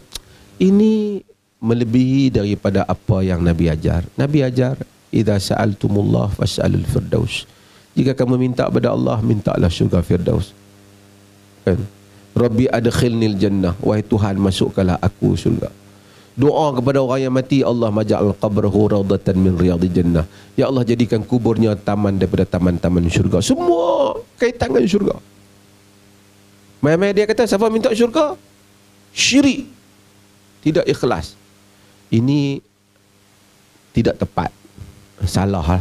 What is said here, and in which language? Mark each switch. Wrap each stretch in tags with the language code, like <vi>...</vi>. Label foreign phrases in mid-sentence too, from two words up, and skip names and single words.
<ms>Ini melebihi daripada apa yang Nabi ajar. Nabi ajar,</ms> <ar>إذا سألتم الله فاسألوا الفردوس.</ar> <ms>Jika kamu minta kepada Allah, mintalah syurga firdaus. Kan?</ms> <ar>رب أدخلني الجنة.</ar> <ms>Wahai Tuhan, masukkanlah aku syurga. Doa kepada orang yang mati,</ms> <ar>اللهم اجعل قبره روضة من رياض الجنة.</ar> <ms>Ya Allah, jadikan kuburnya taman daripada taman-taman syurga. Semua kaitan dengan syurga. Mai-mai dia kata, siapa minta syurga? Syirik. Tidak ikhlas. Ini tidak tepat. Salah lah.</ms>